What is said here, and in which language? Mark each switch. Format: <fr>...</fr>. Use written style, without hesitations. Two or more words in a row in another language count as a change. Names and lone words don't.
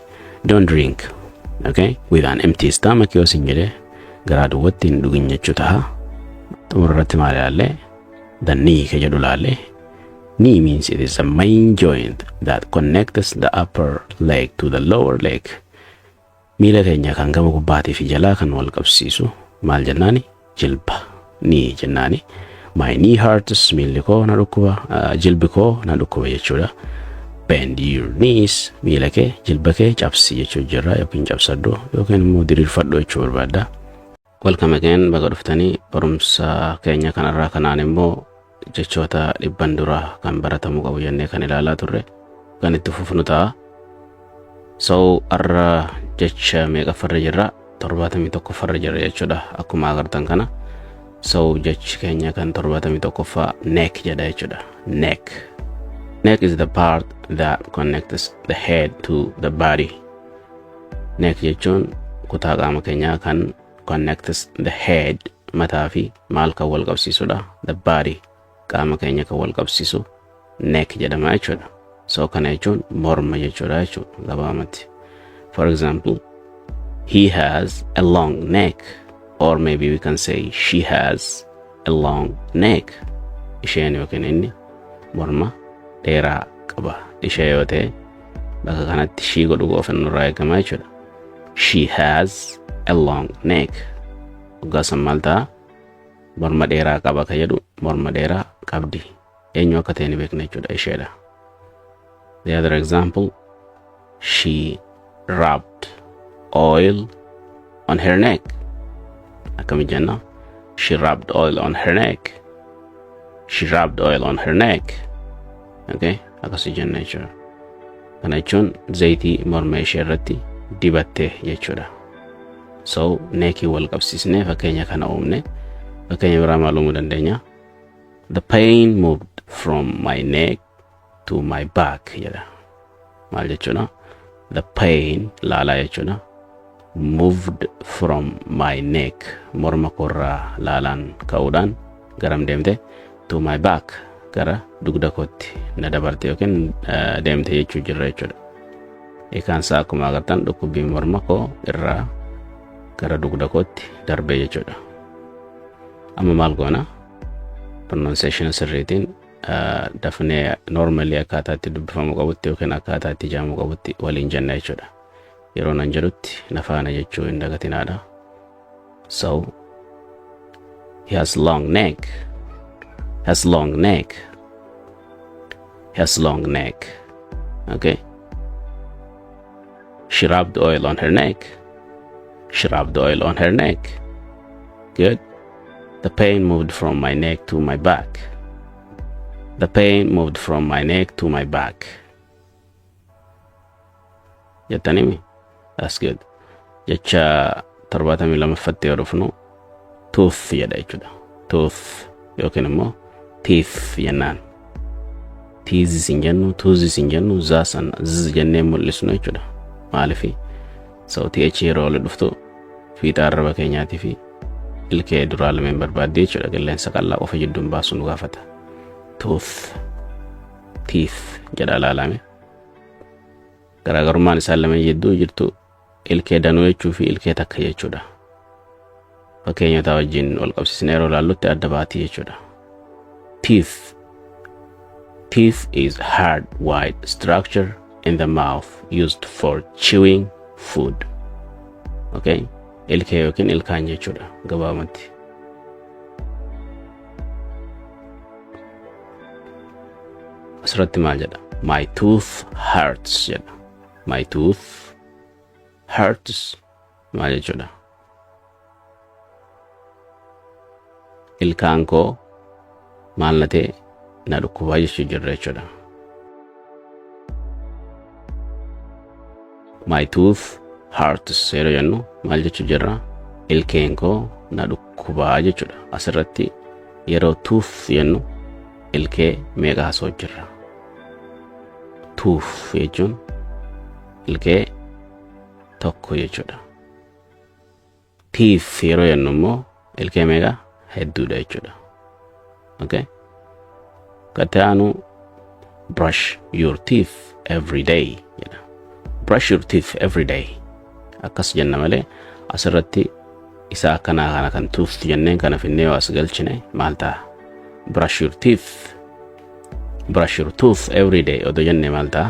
<en>Don't drink okay with an empty stomach</en> <om>yoo siin jedhe garaa duwwatti hin dhugin jechuu taha. Xumurratti maal ilaalle</om> <en>the knee</en> <om>ka jedhu ilaalle.</om> <en>Knee means it is a main joint that connects the upper leg to the lower leg.</en> <om>Miila keenya kan gama gubbaatii fi jalaa kan wal qabsiisu maal jennaani jilba knee jennaani.</om> <en>My knee hurts</en> <om>miilli koo na dhukkuba jilbi koo na dhukkuba jechuudha.</om> <en>Bend your knees</en> <om>miila kee jilba kee cabsi jechuu jirra yookiin cabsadhu yookiin immoo diriirfadhu jechuu barbaadda.</om> <en>Welcome again</en> <om>baga dhuftanii barumsa keenya kanarraa kanaan immoo jechoota dhibban dura kan baratamuu qabu jennee kan ilaalaa turre kan itti fufnu ta'a. So arra jecha meeqa farra jirra 71 farra jirra jechuudha akkuma agartan kana. So jechi keenya kan 71ffaa neck jedha jechuudha.</om> <en>Neck is the part that connects the head to the body.</en> <om>Neck jechuun kutaa qaama keenyaa kan</om> <en>connects the head</en> <om>mataa fi maal kan wal qabsiisudha.</om> <en>The body</en> <om>qaama keenya kan wal qabsiisu neck jedhama jechuudha. So kana jechuun morma jechuudha jechuudha gabaamatti.</om> <en>For example, he has a long neck, or maybe we can say she has a long neck.</en> <om>Isheen yookiin inni morma dheeraa qaba. Ishee yoo ta'e bakka kanatti shii godhu qofa nurraa eegama jechuudha.</om> <en>She has a long neck.</en> <om>Ugasan maal ta'a morma dheeraa qaba ka jedhu morma dheeraa qabdi. Eenyu akka ta'e ni beekna jechuudha isheedha.</om> <en>The other example, she rubbed oil on her neck.</en> <om>Akkami jenna?</om> <en>She rubbed oil on her neck. She rubbed oil on her neck. Okay?</en> <om>Akkasi jenna jechuudha. Kana jechuun zayitii morma ishee irratti dibatte jechuudha. So neekii wal qabsiisnee fakkeenya kana uumne fakkeenya biraa maal uumuu dandeenya?</om> <en>The pain moved from my neck to my back jedha.</en> <om>Maal jechuudha?</om> <en>The pain</en> <om>laalaa jechuudha.</om> <en>Moved from my neck</en> <om>morma korraa laalaan ka'uudhaan garam deemte?</om> <en>To my back</en> <om>gara dugda kootti na dabarte yookiin deemte jechuu jirra jechuudha. Eekaan isaa akkuma agartan dhukkubbii morma koo irraa gara dugda kootti darbe jechuudha. Amma maal goona? Pronunciation sirriitiin dafnee normally akkaataatti dubbifamu qabutti yookiin akkaataatti ijaamu qabutti waliin jenna jechuudha. Yeroo nan jedhutti na faana jechuu hin dagatinaadha.</om> <en>So he has long neck. Has long neck. Has long neck. Okay. She rubbed oil on her neck. She rubbed oil on her neck. Good. The pain moved from my neck to my back. The pain moved from my neck to my back. Jattanimi? That's good.</en> <om>Jecha 72 yoo dhufnu tooth jedha jechuudha. Tooth yookiin immoo teeth jennaan. Teeth hin jennu, tooth hin jennu, zaasan z jennee mul'isnu jechuudha. Maalifi? So th yeroo ol dhuftu fiixa arraba keenyaatii fi ilkee duraa lameen barbaadde jechuudha. Qilleensa qal'aa qofa jidduun baasu nu gaafata.</om> <en>Tooth, teeth</en> <om>jedha laalame. Garaagarummaan isaan lameen jidduu jirtu ilkee danuu jechuu fi ilkee takka jechuudha. Fakkeenyota wajjin wal qabsiisnee yeroo laallutti adda baatii jechuudha.</om> <en>Teeth. Teeth is hard white structure in the mouth used for chewing food. Okay?</en> <om>Ilkee yookiin ilkaan jechuudha gabaabumatti. Asirratti maal jedha?</om> <en>My tooth hurts jedha. My tooth hurts.</en> <om>Maal jechuudha? Ilkaan koo maal na ta'e na dhukkubaa jechuu jirra jechuudha.</om> <en>My tooth hurts</en> <om>yeroo jennu maal jechuu jirra? Ilkeen koo na dhukkubaa jechuudha. Asirratti yeroo tooth jennu ilkee meeqa haasoo jirra? Tooth jechuun ilkee tokko jechuudha. Teeth yeroo jennu immoo ilkee meeqa? Hedduudha jechuudha. Okay?</om> <en>Kataanu brush your teeth every day jedha. Brush your teeth every day.</en> <om>Akkas jenna malee asirratti isa akkanaa kana kan tooth jenneen kana finnee as galchine maal ta'a?</om> <en>Brush your teeth. Brush your tooth every day odoo jenne maal ta'a?</en>